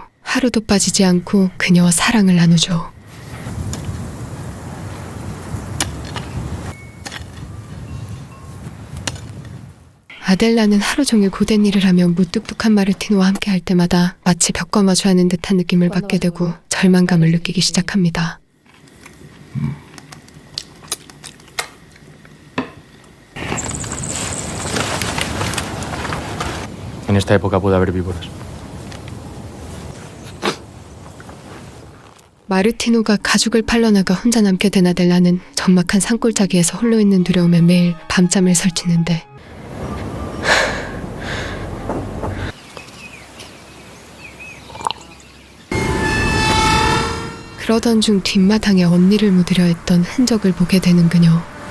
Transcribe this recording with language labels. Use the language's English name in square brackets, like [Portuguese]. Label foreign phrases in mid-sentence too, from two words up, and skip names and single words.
[Korean] 하루도 빠지지 않고 그녀와 사랑을 나누죠. 아델라는 하루 종일 고된 일을 하며 무뚝뚝한 마르티노와 함께 할 때마다 마치 벽과 마주하는 듯한 느낌을 받게 되고 절망감을 느끼기 시작합니다. [Spanish] En esta época puede haber víboras. [Korean] 마르티노가 가죽을 팔러나가 혼자 남게 된 아델라는 적막한 산골짜기에서 홀로 있는 두려움에 매일 밤잠을 설치는데 그러던 중 뒷마당에 언니를 묻으려 했던 흔적을 보게 되는 그녀.